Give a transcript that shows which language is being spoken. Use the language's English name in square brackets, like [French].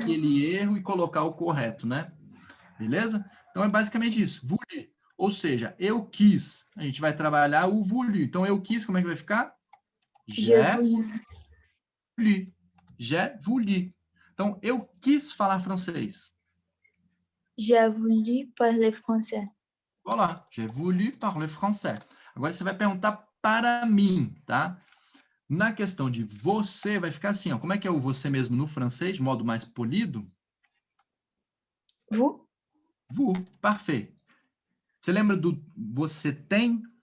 [Portuguese] aquele erro e colocar o correto, né? Beleza? Então é basicamente isso. Voulu. Ou seja, eu quis. A gente vai trabalhar o voulu. Então eu quis, como é que vai ficar? [French] Je J'ai voulu, voulu. J'ai voulu. [Portuguese] Então eu quis falar francês. [French] j'ai voulu parler français. Voilà, j'ai voulu parler français. [Portuguese] Agora você vai perguntar para mim, tá? Na questão de você, vai ficar assim, ó. Como é que é o você mesmo no francês, de modo mais polido? [French] Vous? Vous, parfait. [Portuguese] Você lembra do você tem?